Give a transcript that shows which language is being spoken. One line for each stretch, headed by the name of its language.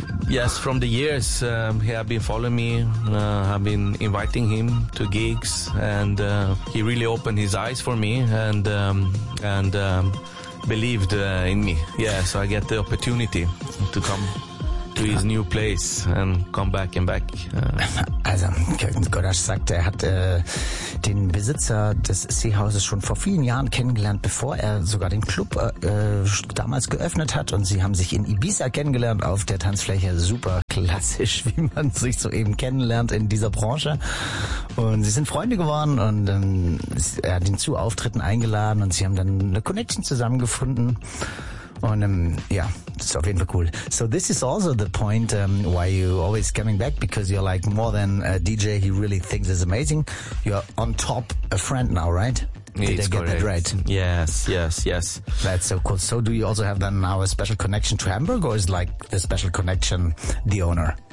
English: Yes, from the years, he had been following me. I've been inviting him to gigs, and he really opened his eyes for me and believed in me. Yeah, so I get the opportunity to come to his new place and come back and back.
German: Also, Gudasch sagt, er hat den Besitzer des Seehauses schon vor vielen Jahren kennengelernt, bevor er sogar den Club damals geöffnet hat. Und sie haben sich in Ibiza kennengelernt auf der Tanzfläche. Super klassisch, wie man sich so eben kennenlernt in dieser Branche. Und sie sind Freunde geworden und er hat ihn zu Auftritten eingeladen und sie haben dann eine Connection zusammengefunden. Und ja, it's auf jeden Fall cool.
English: So this is also the point why you always coming back, because you're like more than a DJ. He really thinks is amazing. You're on top a friend now, right? Did I get that right? Yes. That's so cool. So do you also have then now a special connection to Hamburg, or is like the special connection the owner?